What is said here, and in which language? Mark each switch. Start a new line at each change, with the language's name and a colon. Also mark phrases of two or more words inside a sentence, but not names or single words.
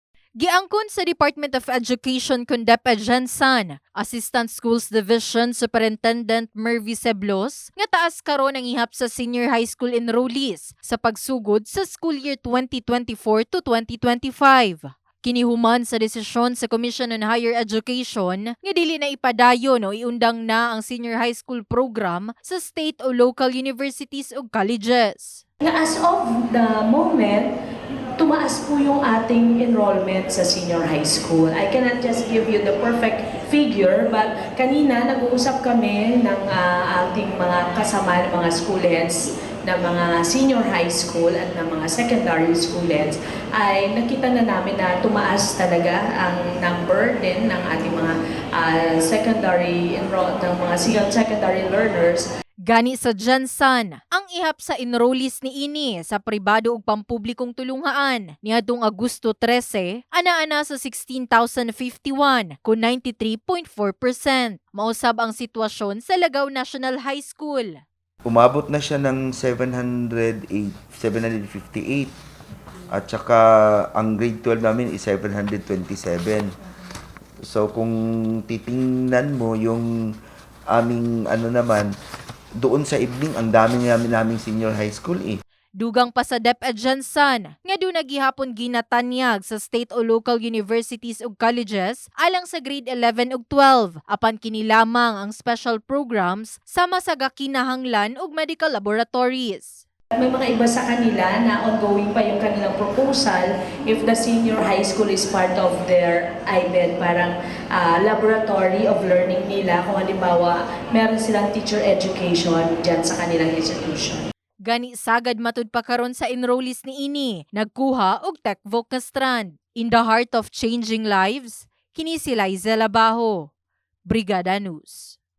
Cebuano: Giangkon sa Department of Education kun DepEd Jensan,
English: Assistant Schools Division Superintendent
Cebuano: Mervy Seblos, nga taas karon ang ihap sa
English: senior high school enrollees
Cebuano: sa pagsugod sa
English: school year 2024 to 2025.
Cebuano: Kinihuman sa desisyon sa Commission on Higher Education nga dili na ipadayon o iundang na ang
English: senior high school program
Cebuano: sa state o local universities o colleges.
English: As of the moment,
Filipino: tumaas po yung ating enrollment sa
English: senior high school. I cannot just give you the perfect figure, but
Filipino: kanina nag-uusap kami ng ating mga kasama ng mga students ng mga
English: senior high school
Filipino: at ng mga
English: secondary students,
Filipino: ay nakita na namin na tumaas talaga ang number din ng ating mga
English: secondary learners.
Cebuano: Gani sa Jensan, ang ihap sa enrollees ni ini sa pribado ug pampublikong tulunghaan niadtong Agosto 13, ana-ana sa 16,051 kun 93.4%. Mausab ang sitwasyon sa Lagaw National High School.
Filipino: Umabot na siya ng 758 at saka ang grade 12 namin is 727. So kung titingnan mo yung aming naman, doon sa evening, ang dami naming
English: senior high school
Cebuano: Dugang pa sa DepEd Jensan, nga doon naghihapon ginatanyag sa state o local universities ug colleges alang sa grade 11 ug 12, apan kini lamang ang
English: special programs
Cebuano: sama sa gakinahanglan ug
English: medical laboratories.
Filipino: May mga iba sa kanila na ongoing pa yung kanilang proposal
English: if the senior high school is part of their IBED,
Filipino: parang
English: laboratory of learning
Filipino: nila. Kung halimbawa, meron silang
English: teacher education
Filipino: dyan sa kanilang institution.
Cebuano: Gani sagad matud pa karon sa enrollees ni ini, nagkuha og TechVoc nga strand.
English: In the heart of changing lives,
Cebuano: kini si Liza Labajo, Brigada News.